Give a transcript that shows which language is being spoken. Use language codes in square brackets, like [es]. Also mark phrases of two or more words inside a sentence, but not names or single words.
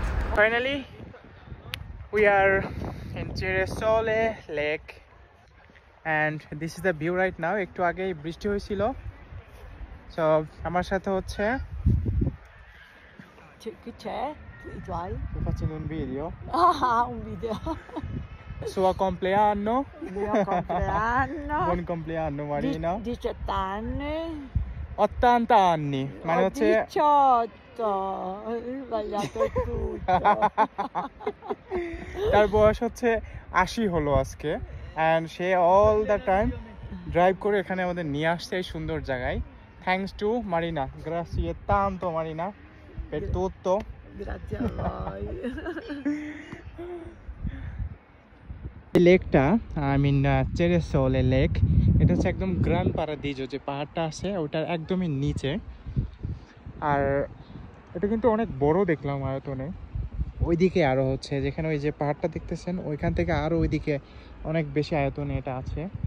[en] Finally, we are in Ceresole Lake, and this is the view right now. [bn] একটু আগে বৃষ্টি হয়েছিল, so আমার সাথে হচ্ছে [it] Che c'è? I tuoi? sto facendo un video. Ah, un video. Suo compleanno. Mio compleanno. Buon compleanno Marina. 18 anni. 80 anni. [bn] মানে হচ্ছে [it] 18. Ho sbagliato tutto. [bn] তার বয়স হচ্ছে 80 হলো আজকে, and সে [en] all the time drive [bn] করে এখানে আমাদের নিয়ে আসছে এই সুন্দর জায়গায়। [en] thanks to Marina, [it] grazie tanto Marina per tutto. Grazie a voi. [bn] এই লেকটা, [en] I mean [bn] চেরেসোলে লেক, এটা হচ্ছে একদম গ্রান পারাদিজো, যে পাহাড়টা আছে ওটার একদমই নিচে। আর এটা কিন্তু অনেক বড় দেখলাম আয়তনে। ওইদিকে আরো হচ্ছে, যেখানে ওই যে পাহাড়টা দেখতেছেন ওইখান থেকে আরো ওইদিকে অনেক বেশি আয়তনে এটা আছে।